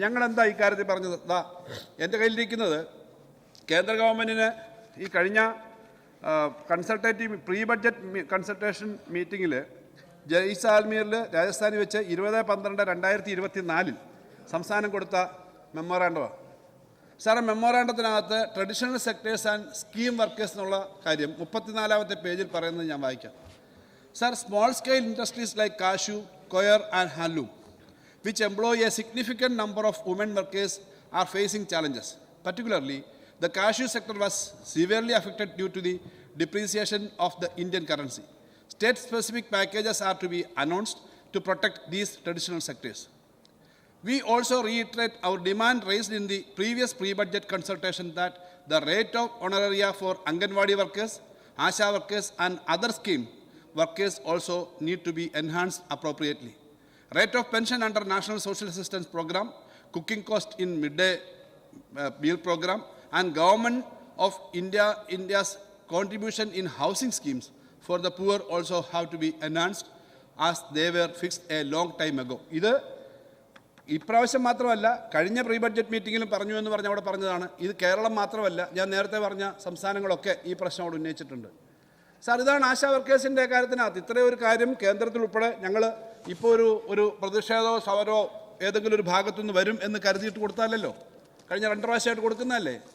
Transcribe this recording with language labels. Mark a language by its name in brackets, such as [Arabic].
[Malayalam] ഞങ്ങളെന്താ ഈ കാര്യത്തിൽ പറഞ്ഞത്? എൻ്റെ കയ്യിലിരിക്കുന്നത് കേന്ദ്ര ഗവൺമെൻറ്റിന് ഈ കഴിഞ്ഞ കൺസൾട്ടേറ്റീവ് പ്രീ ബഡ്ജറ്റ് കൺസൾട്ടേഷൻ മീറ്റിങ്ങിൽ ജയ്സാൽമീറിൽ രാജസ്ഥാനിൽ വെച്ച് 20/12/2024 സംസ്ഥാനം കൊടുത്ത മെമ്മോറാണ്ടമാണ്. സാറെ, മെമ്മോറാണ്ടത്തിനകത്ത് traditional sectors and scheme workers എന്നുള്ള കാര്യം 34ാമത്തെ പേജിൽ പറയുന്നത് ഞാൻ വായിക്കാം. [English] Sir, small scale industries like cashew, coir and handloom which employ a significant number of women workers are facing challenges. Particularly, the cashew sector was severely affected due to the depreciation of the Indian currency. State-specific packages are to be announced to protect these traditional sectors. We also reiterate our demand raised in the previous pre-budget consultation that the rate of honoraria for Anganwadi workers, ASHA workers and other scheme workers also need to be enhanced appropriately. Rate of pension under National Social Assistance Program, cooking cost in midday meal program and Government of India's contribution in housing schemes for the poor also have to be enhanced as they were fixed a long time ago. [Malayalam] ഇത് ഇപ്രാവശ്യം മാത്രമല്ല, കഴിഞ്ഞ pre budget മീറ്റിങ്ങിലും പറഞ്ഞു എന്ന് പറഞ്ഞ് അവിടെ പറഞ്ഞതാണ്. ഇത് കേരളം മാത്രമല്ല, ഞാൻ നേരത്തെ പറഞ്ഞ സംസ്ഥാനങ്ങളൊക്കെ ഈ പ്രശ്നം അവിടെ ഉന്നയിച്ചിട്ടുണ്ട്. സാർ, ഇതാണ് ആശാ വർക്കേഴ്സിൻ്റെ കാര്യത്തിനകത്ത് ഇത്രയും ഒരു കാര്യം കേന്ദ്രത്തിൽ ഉൾപ്പെടെ ഞങ്ങൾ ഇപ്പോൾ ഒരു പ്രതിഷേധമോ സമരമോ ഏതെങ്കിലും ഒരു ഭാഗത്തുനിന്ന് വരും എന്ന് കരുതിയിട്ട് കൊടുത്താലല്ലോ, കഴിഞ്ഞ 2 പ്രാവശ്യമായിട്ട് കൊടുക്കുന്നതല്ലേ.